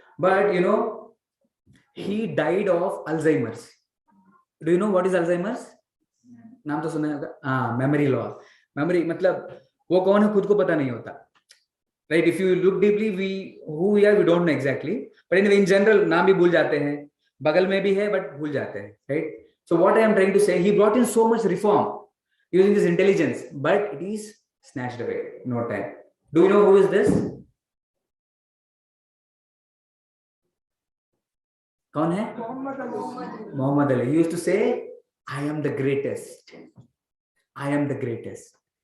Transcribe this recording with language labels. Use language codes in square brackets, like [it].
[en] But he died of Alzheimer's. Do you know what is Alzheimer's? [hi] नाम तो सुना होगा. [en] Memory loss. [hi] Memory मतलब वो कौन है खुद को पता नहीं होता, right? [en] If you look deeply, who we are, we don't know exactly. But anyway, in general, [hi] नाम भी भूल जाते हैं, बगल में भी है but भूल जाते हैं, right? [en] So what I am trying to say, he brought in so much reform using this intelligence, but it is snatched away in no time. Do you know who is this? [hi] कौन है? [en] Muhammad Ali. He used to say, I am the greatest. I am the greatest.